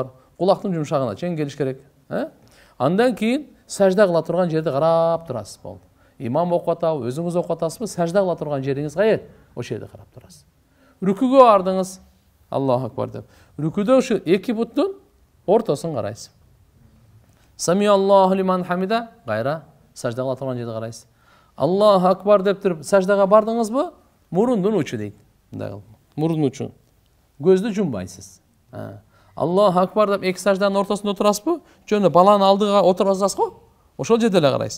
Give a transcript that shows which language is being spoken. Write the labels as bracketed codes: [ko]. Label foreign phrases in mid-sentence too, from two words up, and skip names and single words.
[ky] Кулактын жумшагына чейин келиш керек. Андан кийин сажда кыла турган жерди карап турасыз болду. Имам окуп атабы, өзүңүз окуп атасызбы, сажда кыла турган жериңиз кайер? Ошол жерде карап турасыз. Рүкүгө бардыңыз, [ar] الله أكبر [ky] деп. Рүкүдө ушу эки буттун ортосун карайсыз. [ar] سمع الله لمن حمده, [ky] кайра сажда кыла турган жерди карайсыз. [ar] الله أكبر [ky] деп туруп саждага бардыңызбы? Мурундун учу дейт. Мындай кылып. Мурундун учу. Көздү жумбайсыз. [ar] الله أكبر [ky] деп эки сажданын ортосунда отурасызбы? Жөн баланы алдыга отурасыз го? Ошол жерде эле карайсыз.